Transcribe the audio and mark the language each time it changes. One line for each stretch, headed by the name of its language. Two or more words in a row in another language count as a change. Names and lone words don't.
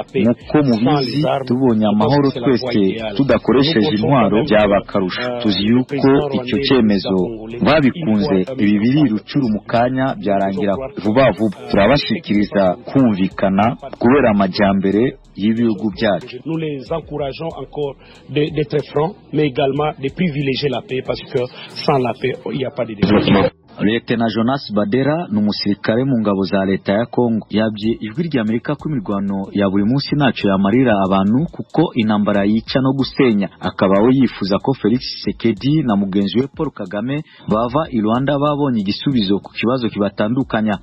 Kinyarwanda: Nk'uko mubizi, tubonye amahoro twese tudakoresheje intwaro byaba akarusho. Tuzi yuko icyo cyemezo babikunze, ibi biri rucuru mu kanya byarangira vuba vuba. Turabashikiriza kumvikana kubera amajyambere y'ibihugu byacu.
French: Nous les encourageons encore d'être francs, mais également de privilégier la paix, parce que sans la paix, il n'y a pas de développement.
Kinyarwanda: Lieutenant Jonas Badera ni umusirikare mu ngabo za leta ya Congo. Yabye ijwi ry'Amerika ko imirwano ya buri munsi ntacyo yamarira abantu kuko intambara yica no gusenya. Akaba we yifuza ko Felix Tshisekedi na mugenzi we Paul Kagame bava i Rwanda babonye igisubizo ku kibazo kibatandukanya.